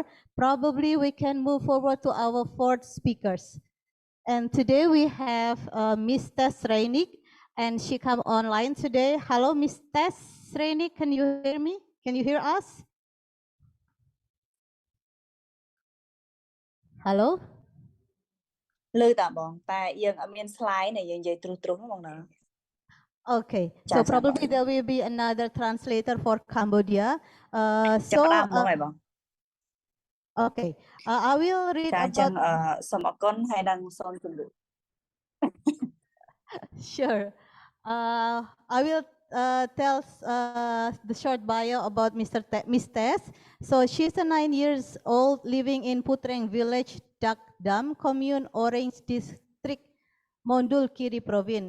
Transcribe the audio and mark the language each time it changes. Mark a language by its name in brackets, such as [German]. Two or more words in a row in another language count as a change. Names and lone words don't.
[English] Probably we can move forward to our fourth speakers. And today we have Miss Tess Reinik, and she come online today. Hello, Miss Tess Reinik, can you hear me? Can you hear us? Hello? [Khmer] លើតាបងតែយើងអត់មាន slide này យើងនិយាយទ្រុសៗហ្នឹងបងណា [English] Okay, so probably there will be another translator for Cambodia. [Khmer] ចាប់ផ្ដើមហ្មងហើយបង [English] Okay, I will read [Khmer] ចាអញ្ចឹង [English] about. [Khmer] សូមអរគុណហើយនឹងសូមជម្រាប [English] Sure. I will tell the short bio about Miss Tess. So she's a 9 years old living in Putreng village, Dak Dam, commune, Orange district, Mondul Kiri province.